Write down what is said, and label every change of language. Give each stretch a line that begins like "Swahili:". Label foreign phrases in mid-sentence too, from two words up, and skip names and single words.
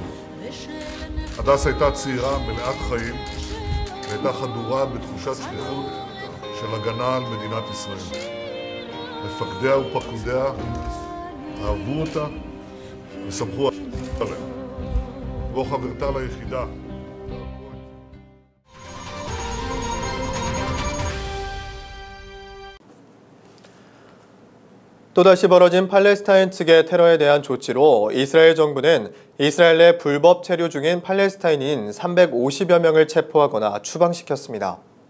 Hebrew: הדס הייתה צעירה מלאת חיים והייתה חדורה בתחושת שליחות של הגנה על מדינת ישראל. מפקדיה ופקודיה אהבו אותה וסמכו עליה. כמו חברתה ליחידה.
Korean: 또다시 벌어진 팔레스타인 측의 테러에 대한 조치로 이스라엘 정부는 이스라엘 내 불법 체류 중인 팔레스타인인 350여 명을 체포하거나 추방시켰습니다.